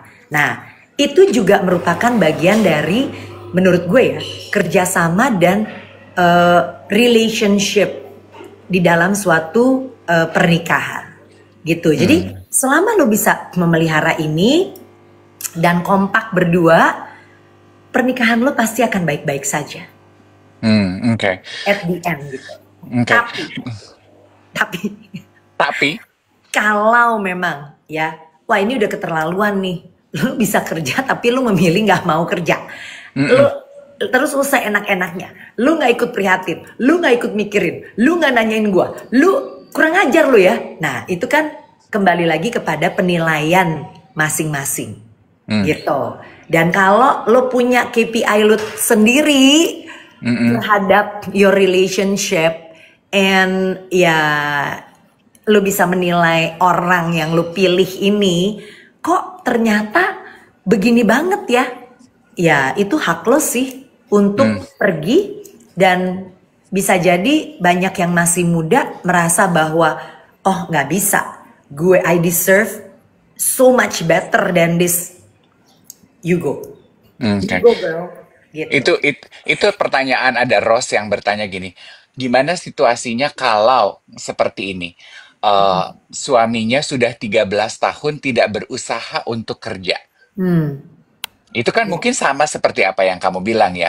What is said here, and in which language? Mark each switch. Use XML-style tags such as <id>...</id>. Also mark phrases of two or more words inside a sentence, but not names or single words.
<id>Nah, itu juga merupakan bagian dari menurut gue ya, kerjasama dan relationship di dalam suatu pernikahan gitu. Jadi selama lu bisa memelihara ini dan kompak berdua, pernikahan lu pasti akan baik-baik saja. Oke.</id> <en>At the end gitu.</en> <id>Tapi kalau memang ya, wah ini udah keterlaluan nih, lu bisa kerja tapi lu memilih nggak mau kerja, lu terus lu seenak-enaknya, lu nggak ikut prihatin, lu nggak ikut mikirin, lu nggak nanyain gua, lu kurang ajar lu ya. Nah itu kan kembali lagi kepada penilaian masing-masing gitu. Dan kalau lu punya KPI lu sendiri terhadap</id> <en>your relationship,</en> <id>and ya lu bisa menilai orang yang lu pilih ini kok ternyata begini banget ya. Ya itu hak lo sih untuk pergi. Dan bisa jadi banyak yang masih muda merasa bahwa oh gak bisa,</id> <en>I deserve so much better than this. You go. You go girl.</en> <id>Gitu. Itu pertanyaan, ada Rose yang bertanya gini, gimana situasinya kalau seperti ini? Suaminya sudah 13 tahun tidak berusaha untuk kerja. Itu kan mungkin sama seperti apa yang kamu bilang ya.</id>